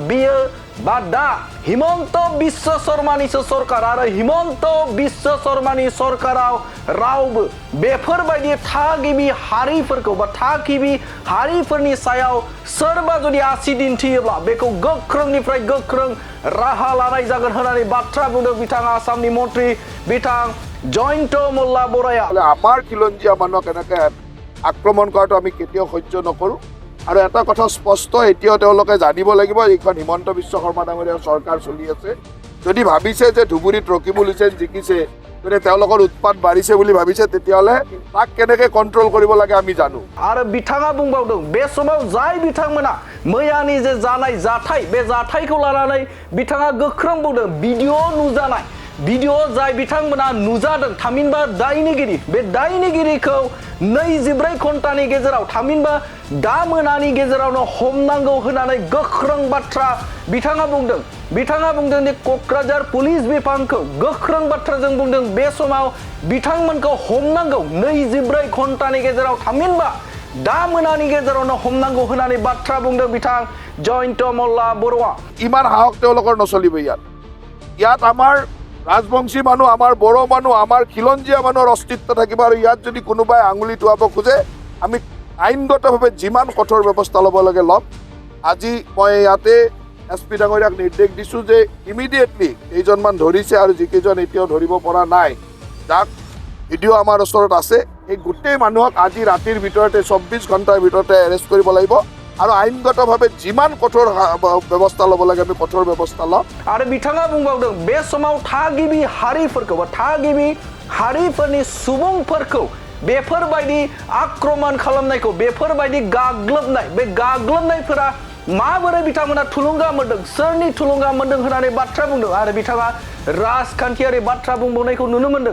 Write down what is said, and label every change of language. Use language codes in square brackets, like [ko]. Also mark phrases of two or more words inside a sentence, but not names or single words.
[brx] बियो बा दा हिमन्त बिश्व शर्मानिसो सरकार आरो हिमन्त बिश्व शर्मानि सरकाराव रावबो बेफोरबायदि थागिबि हारिफोरखौ बा थागिबि हारिफोरनि सायाव सोरबा जुदि आसि दिन्थियोब्ला बेखौ गोख्रोंनिफ्राय गोख्रों राहा लानाय जागोन होननानै बाथ्रा बुंदों बिथाङा आसामनि मन्त्रि बिथां जयन्त मल्ला बर'आ। [as] আমাৰ খিলঞ্জীয়া মানুহক এনেকৈ আক্ৰমণ কৰাটো আমি কেতিয়াও সহ্য নকৰোঁ আৰু এটা কথা স্পষ্ট এতিয়াও তেওঁলোকে জানিব লাগিব এইখন হিমন্ত বিশ্ব শৰ্মা ডাঙৰীয়াৰ চৰকাৰ চলি আছে। যদি ভাবিছে যে ধুবুৰীত ৰকিবুল হুছেইন জিকিছে যদি তেওঁলোকৰ উৎপাত বাঢ়িছে বুলি ভাবিছে তেতিয়াহ'লে তাক কেনেকৈ কণ্ট্ৰল কৰিব লাগে আমি জানো। [brx] आरो बिथाङा बुंबावदों बे समाव जाय बिथांमोना मैयानि जे जानाय जाथाय बे जाथायखौ लानानै बिथाङा गोख्रों बुंदों भिडिअ जाय बिथांमोना नुजादों थामहिनबा दायनिगिरि बे दायनिगिरिखौ 24 घन्टानि गेजेराव थामहिनबा दा मोनानि गेजेरावनो हमनांगौ होननानै गोख्रों बाथ्रा बिथाङा बुंदों जे क'क्राझार पुलिस बिफानखौ गोख्रों बाथ्राजों बुंदों बे समाव बिथांमोनखौ हमनांगौ 24 घन्टानि गेजेराव थामहिनबा दा मोनानि गेजेरावनो हमनांगौ होननानै बाथ्रा बुंदों बिथां जयन्त मल्ला बर'आ। [as] ইমান সাহস তেওঁলোকৰ নচলিব ইয়াত আমাৰ ৰাজবংশী মানুহ আমাৰ বড়ো মানুহ আমাৰ খিলঞ্জীয়া মানুহৰ অস্তিত্ব থাকিব আৰু ইয়াত যদি কোনোবাই আঙুলি টুৱাব খোজে আমি আইনগতভাৱে যিমান কঠোৰ ব্যৱস্থা ল'ব লাগে ল'ম। আজি মই ইয়াতে SP ডাঙৰীয়াক নিৰ্দেশ দিছোঁ যে ইমিডিয়েটলি কেইজনমান ধৰিছে আৰু যিকেইজন এতিয়াও ধৰিব পৰা নাই যাক ভিডিঅ' আমাৰ ওচৰত আছে সেই গোটেই মানুহক আজি ৰাতিৰ ভিতৰতে 24 ঘণ্টাৰ ভিতৰতে এৰেষ্ট কৰিব লাগিব আৰু আইনগতভাৱে যিমান কঠোৰ ব্যৱস্থা ল'ব লাগে আমি কঠোৰ ব্যৱস্থা ল'ম। [brx] आरो बिथाङा बुंबावदों बे समाव थागिबि हारिफोरखौ बा थागिबि हारिफोरनि सुबुंफोरखौ बेफोरबायदि आक्रमण खालामनायखौ बेफोरबायदि गाग्लोबनाय बे गाग्लोबनायफोरा माबोरै बिथांमोना थुलुंगा मोनदों सोरनि थुलुंगा मोनदों होननानै बाथ्रा बुंदों आरो बिथाङा राजखान्थियारि बाथ्रा बुंबावनायखौ नुनो मोनदों।